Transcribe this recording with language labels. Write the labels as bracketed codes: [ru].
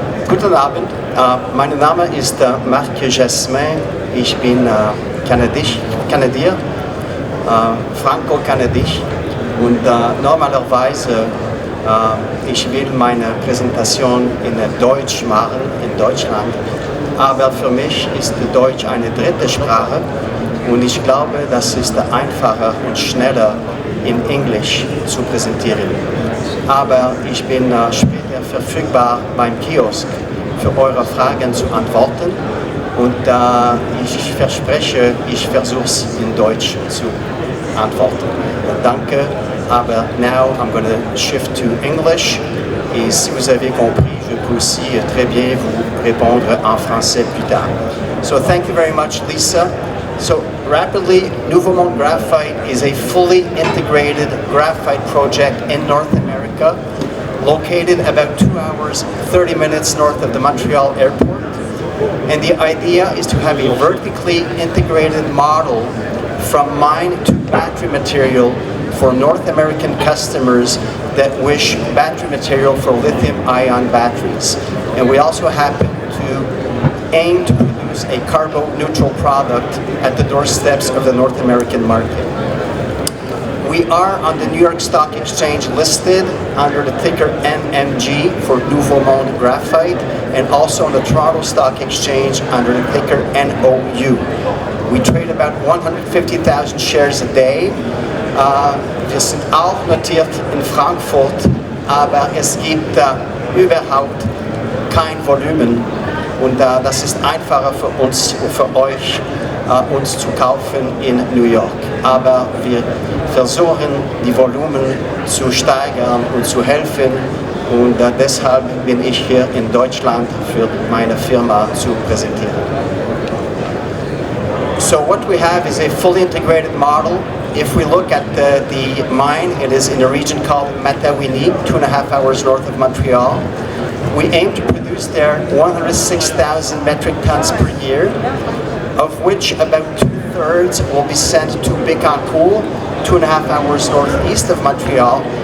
[de] Guten Abend, mein Name ist Marc Jasmin, ich bin Kanadier, Franco-Kanadisch und normalerweise ich will meine Präsentation in Deutsch machen, in Deutschland, aber für mich ist Deutsch eine dritte Sprache und ich glaube, das ist einfacher und schneller in Englisch zu präsentieren. Aber ich bin später verfügbar beim Kiosk für eure Fragen zu antworten und ich verspreche, ich versuche es in Deutsch zu antworten. Danke, aber [en] now I'm going to shift to English [fr] et si vous avez compris, je peux aussi très bien vous répondre en français plus tard. [en] So thank you very much, Lisa. So rapidly, Nouveau Monde Graphite is a fully integrated graphite project in North America, located about 2 hours, 30 minutes north of the Montreal airport. And the idea is to have a vertically integrated model from mine to battery material for North American customers that wish battery material for lithium-ion batteries. And we also happen to aim to produce a carbon-neutral product at the doorsteps of the North American market. We are on the New York Stock Exchange listed under the ticker NMG for Nouveau Monde Graphite, and also on the Toronto Stock Exchange under the ticker NOU. We trade about 150,000 shares a day. [de] Wir sind auch notiert in Frankfurt, aber es gibt überhaupt kein Volumen und das ist einfacher für uns, für euch, uns zu kaufen in New York. Aber wir versuchen, die Volumen zu steigern und zu helfen und deshalb bin ich hier in Deutschland für meine Firma zu präsentieren. [en] So what we have is a fully integrated model. If we look at the mine, it is in a region called Matawini, 2.5 hours north of Montreal. We aim to produce there 106,000 metric tons per year, of which about 2/3 will be sent to Bécancour, 2.5 hours northeast of Montreal.